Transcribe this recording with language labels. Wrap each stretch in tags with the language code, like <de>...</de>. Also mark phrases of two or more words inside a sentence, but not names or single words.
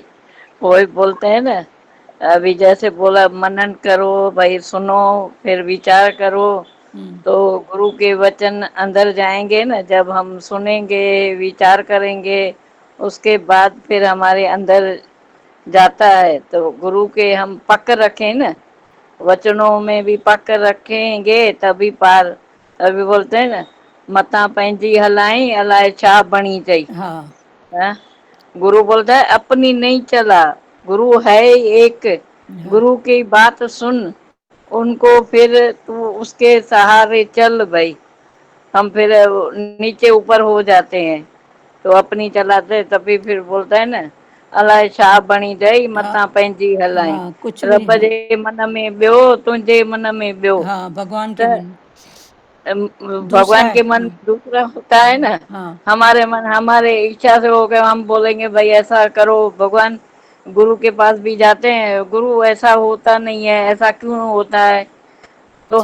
<hi>वही बोलते हैं ना, अभी जैसे बोला मनन करो भाई, सुनो, फिर विचार करो, तो गुरु के वचन अंदर जाएंगे ना। जब हम सुनेंगे, विचार करेंगे, उसके बाद फिर हमारे अंदर जाता है, तो गुरु के हम पक्क रखें ना, वचनों में भी पक रखेंगे तभी पार। अभी बोलते हैं ना,</hi> <sd>मता पैंजी हलाई अलाए छा बनी चई।</sd> <hi>हाँ हाँ? गुरु बोलता है अपनी नहीं चला, गुरु है एक। हाँ गुरु की बात सुन, उनको फिर तू उसके सहारे चल भाई। हम फिर नीचे ऊपर हो जाते हैं, तो अपनी चलाते तभी फिर बोलता है ना,</hi> <sd>अलाए छा बणी जाई मता पंहिंजी हलाई।</sd> <hi>हाँ कुछ भी रब हाँ</hi> <sd>जे मन में ॿियो, तुंहिंजे मन में ॿियो।</sd> <hi>हाँ भगवान के तो मन दूसरा भगवान है के मन दूसरा होता है ना। हाँ हमारे मन हमारे इच्छा से हो गए, हम बोलेंगे भाई ऐसा करो। भगवान गुरु के पास भी जाते हैं, गुरु ऐसा होता नहीं है, ऐसा क्यों होता है? तो</hi>